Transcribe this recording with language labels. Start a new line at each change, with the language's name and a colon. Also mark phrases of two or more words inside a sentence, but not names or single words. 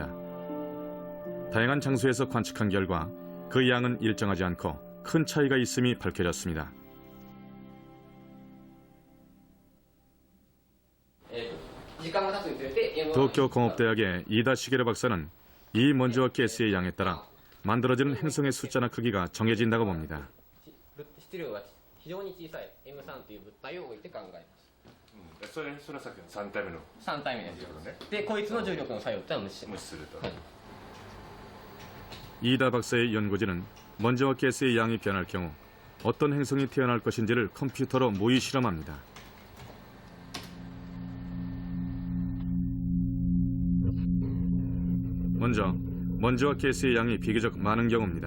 Korean: 다양한 장소에서 관측한 결과 그 양은 일정하지 않고 큰 차이가 있음이 밝혀졌습니다. 도쿄 공업대학의 이다 시게르 박사는 이 먼지와 가스의 양에 따라 만들어지는 행성의 숫자나 크기가 정해진다고 봅니다.
Japanese: 質量が非常に小さい M3 という物体を置いて考えます。それはさっきの3体目の 3体目ですよね。で、こいつの重力の作用ってのは無視します。無視すると。
Korean: 이다 박사의 연구진은 먼지와 가스의 양이 변할 경우 어떤 행성이 태어날 것인지를 컴퓨터로 모의 실험합니다. 먼저 먼지와 가스의 양이 비교적 많은 경우입니다.